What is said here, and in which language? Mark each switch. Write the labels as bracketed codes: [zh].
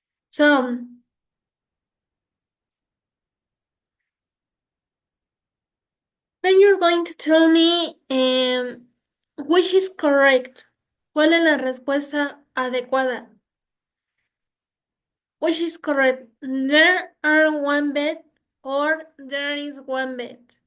[en] So, then you're going to tell me which is correct. [es] ¿Cuál es la respuesta adecuada? [en] Which is correct? There are one bed or there is one bed.